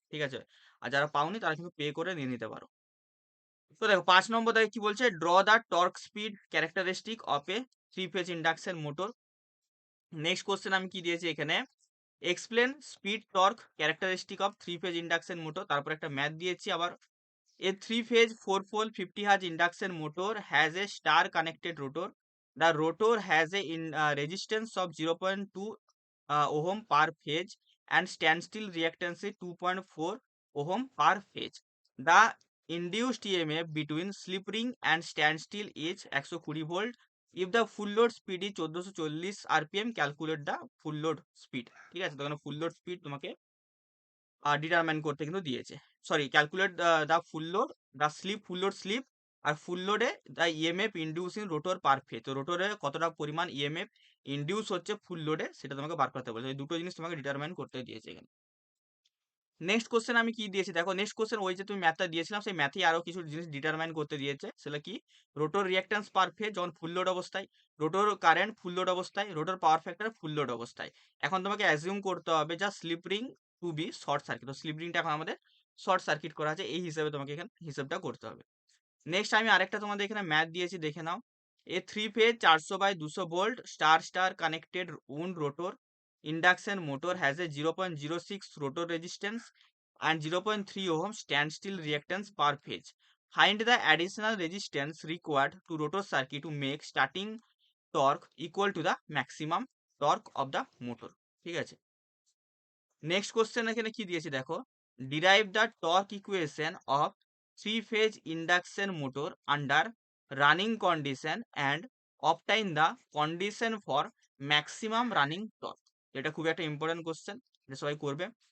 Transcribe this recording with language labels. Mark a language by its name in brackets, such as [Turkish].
[Bangla] ঠিক আছে, আর যারা পাওনি তারা কিন্তু পে করে নিয়ে নিতে পারো। তো দেখো 5 নম্বর দেখে কি বলছে, [English] Draw the torque speed characteristic of a 3 phase induction motor. [Bangla] Next question আমি কি দিয়েছি এখানে, [English] Explain speed torque characteristic of 3 phase induction motor. [Bangla] তারপর একটা ম্যাথ দিয়েছি আবার, [English] a 3-phase 4-pole 50 Hz induction motor has a star connected rotor. The rotor has a resistance of 0.2 ohm per phase and standstill reactance is 2.4 ohm per phase. The induced EMF between slip ring and standstill is 120 volt. If the full load speed is 1440 rpm, calculate the full load speed. [Bangla] ঠিক আছে, তো এখানে full load speed তোমাকে determine করতে কিন্তু দিয়েছে। [English] Sorry, calculate the full load, the slip, full load slip আর full লোডে the EMF induce in rotor per phase. [Bangla] তো রোটরে কতটা পরিমাণ ইএমএফ ইনডিউস হচ্ছে ফুল লোডে সেটা তোমাকে বার করতে বলেছে। এই দুটো জিনিস তোমাকে ডিটারমাইন করতে দিয়েছে এখানে। নেক্সট কোশ্চেন আমি কি দিয়েছি দেখো, নেক্সট কোশ্চেন ওই যে তুমি ম্যাথটা দিয়েছিলাম সেই ম্যাথেই আরো কিছু জিনিস ডিটারমাইন করতে দিয়েছে। সেটা কি, রোটর রিঅ্যাকট্যান্স পার ফেজ যখন ফুল লোড অবস্থায়, রোটর কারেন্ট ফুল লোড অবস্থায়, rotor power factor full load অবস্থায়। এখন তোমাকে অ্যাজিউম করতে হবে যা [English] Slip ring to be short circuit. [Bangla] তো স্লিপ রিংটা এখন আমাদের শর্ট সার্কিট করা আছে, এই হিসাবে তোমাকে এখানে হিসাবটা করতে হবে। নেক্সট আমি আরেকটা তোমাদের এখানে ম্যাথ দিয়েছি, দেখে নাও। [English] A 3 phase 400/200 volt star star connected wound rotor induction motor has a 0.06 rotor resistance and 0.3 ohm standstill reactance per phase. Find the additional resistance required to rotor circuit to make starting torque equal to the maximum torque of the motor. [Bangla] ঠিক আছে, next question এখানে কি দিয়েছি দেখো, [English] Derive the torque equation of 3 phase induction motor under running condition and obtain the condition for maximum running torque. [Bangla] এটা খুব একটা important question, এটা সবাই করবে।